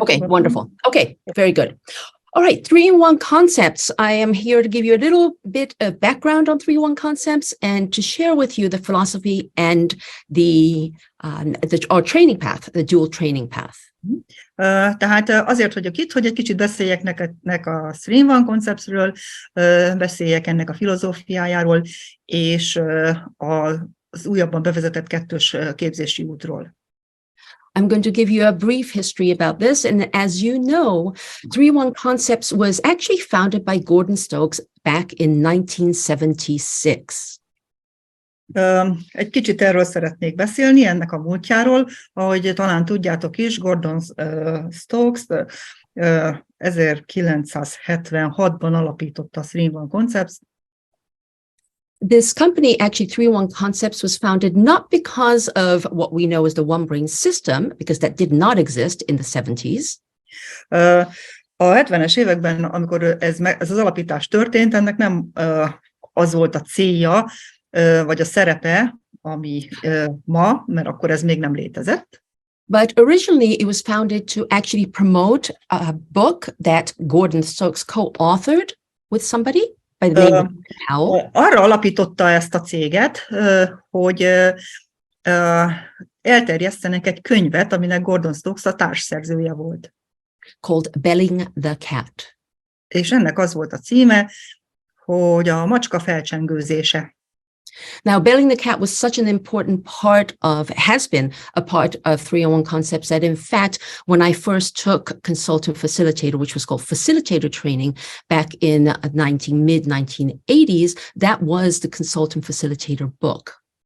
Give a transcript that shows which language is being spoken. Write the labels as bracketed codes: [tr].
[en] Okay, wonderful. Okay, very good. All right, 3-in-1 concepts. I am here to give you a little bit of background on 3-in-1 concepts and to share with you the philosophy and our training path, the dual training path. [hu] Tehát azért vagyok itt, hogy egy kicsit beszéljek nektek a 3-in-1 konceptről, beszéljek ennek a filozófiájáról, és az újabban bevezetett kettős képzési útról. [en] I'm going to give you a brief history about this. And as you know, 3-in-1 Concepts was actually founded by Gordon Stokes back in 1976. [hu] Egy kicsit erről szeretnék beszélni, ennek a múltjáról. Ahogy talán tudjátok is, Gordon Stokes 1976-ban alapította a 3-in-1 Concepts. [en] This company, actually 3-in-1 Concepts, was founded not because of what we know as the one brain system, because that did not exist in the 70s. [hu] A 70-es években, amikor ez az alapítás történt, ennek nem az volt a célja, vagy a szerepe, ami ma, mert akkor ez még nem létezett. [en] But originally it was founded to actually promote a book that Gordon Stokes co-authored with somebody by the name of Howell. [hu] Arra alapította ezt a céget, hogy elterjesztenek egy könyvet, aminek Gordon Stokes a társszerzője volt. [en] Called Belling the Cat. [hu] És ennek az volt a címe, hogy a macska felcsengőzése. [en] Now, Belling the Cat was such an important part of, has been a part of 3-in-1 Concepts that in fact, when I first took consultant facilitator, which was called facilitator training back in mid-1980s, that was the consultant facilitator book.